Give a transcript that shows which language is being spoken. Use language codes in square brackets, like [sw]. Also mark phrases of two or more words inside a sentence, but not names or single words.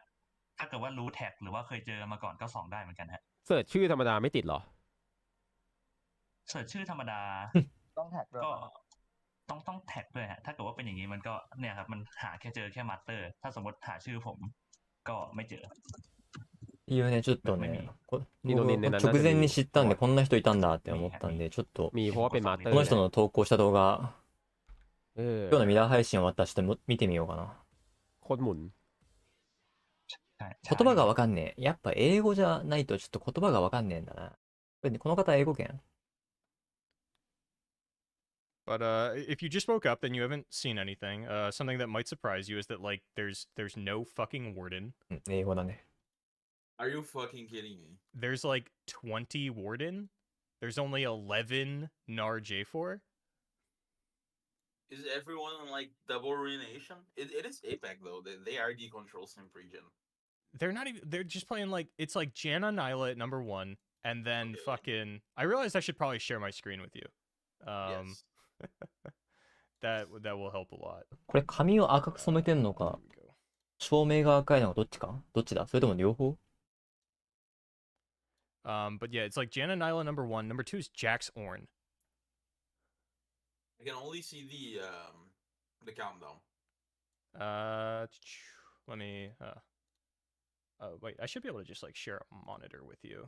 [th] ถ้าเกิดว่ารู้แท็กหรือว่าเคยเจอมาก่อนก็ส่องได้เหมือนกันฮะ เสิร์ชชื่อธรรมดาไม่ติดหรอ เสิร์ชชื่อธรรมดา ต้องแท็กด้วย ก็ต้องแท็กด้วยฮะถ้าเกิดว่าเป็นอย่างนี้มันก็เนี่ยครับมันหาแค่เจอแค่มาสเตอร์ถ้าสมมติหาชื่อผมก็ไม่เจอ [ja] いうね、ちょっとね、インドネンネナ僕直前に知ったんで、 [th] น่าจะมี [ja] こんな人いたんだって思ったんで、ちょっと、 [th] มีเพราะว่าเป็นมาสเตอ [ja] こ [th] ร์ [ja] の人の投稿した動画、 [th] เออ [ja] 今日のミラー配信終わったらちょっと見てみようかな。 [th] โคตรหมุน ใช่ [ja] 言葉がわかんねえ。やっぱ英語じゃないとちょっと言葉がわかんねえんだな。この方英語圏？ [en] But if you just woke up and you haven't seen anything, something that might surprise you is that like there's no fucking warden. [ja] うん、英語だね。 [en] Are you fucking kidding me? There's like 20 warden. There's only 11 Nar J4. Is everyone on like double ruination? It is APEC though. They are the control simp region. They're not even. They're just playing like it's like Janna Nyla at number 1, and then Okay. fucking. I realized I should probably share my screen with you. Yes. That will help a lot. [ja] これ髪を赤く染めてんの [en] There [ja] か、 [en] we go. [ja] 照明が赤いのかどっちか？どっちだ？それとも両方？ [en] But yeah, it's like Janna Nyla number 1. Number 2 is Jax Orn. I can only see the countdown. Let me. Wait, I should be able to just like share a monitor with you.